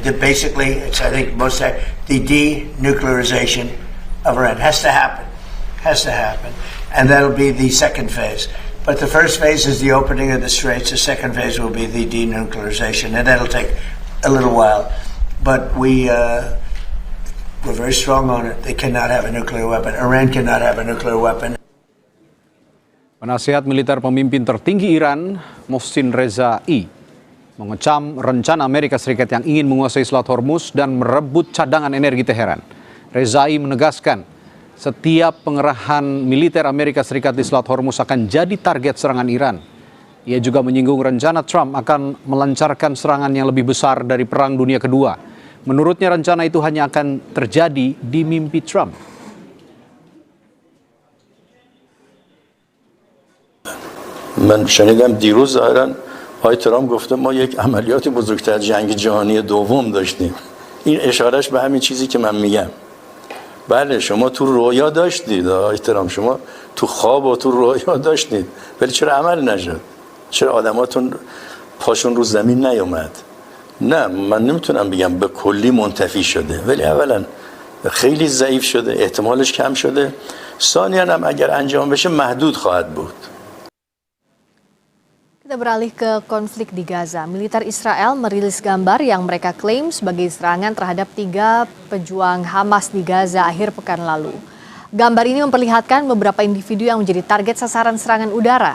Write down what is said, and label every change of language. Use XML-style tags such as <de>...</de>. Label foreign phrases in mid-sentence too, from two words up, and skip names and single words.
<en>Basically, it's, I think, the denuclearization of Iran has to happen, and that'll be the second phase. But the first phase is the opening of the straits. The second phase will be the denuclearization, and that'll take a little while. But we're very strong on it. They cannot have a nuclear weapon. Iran cannot have a nuclear weapon.</en> <id>Penasihat militer pemimpin tertinggi Iran, Mohsin Rezai, mengecam rencana Amerika Serikat yang ingin menguasai Selat Hormuz dan merebut cadangan energi Teheran. Rezai menegaskan, setiap pengerahan militer Amerika Serikat di Selat Hormuz akan jadi target serangan Iran. Ia juga menyinggung rencana Trump akan melancarkan serangan yang lebih besar dari Perang Dunia Kedua. Menurutnya rencana itu hanya akan terjadi di mimpi Trump.</id> <fa>من شنیدم دیروز ظاهراً آقای ترامپ گفته ما یک عملیات بزرگتر جنگ جهانی دوم داشتیم. این اشارهش به همین چیزی که من میگم. بله شما تو رویا داشتید آقای ترامپ، شما تو خواب و تو رویا داشتید، ولی چرا عمل نشد؟ چرا آدماتون پاشون رو زمین نیومد؟ نه من نمیتونم بگم به کلی منتفی شده، ولی اولا خیلی ضعیف شده، احتمالش کم شده، ثانیاً هم اگر انجام بشه محدود خواهد بود.</fa> <id>Kita beralih ke konflik di Gaza. Militer Israel merilis gambar yang mereka klaim sebagai serangan terhadap 3 pejuang Hamas di Gaza akhir pekan lalu. Gambar ini memperlihatkan beberapa individu yang menjadi target sasaran serangan udara.</id>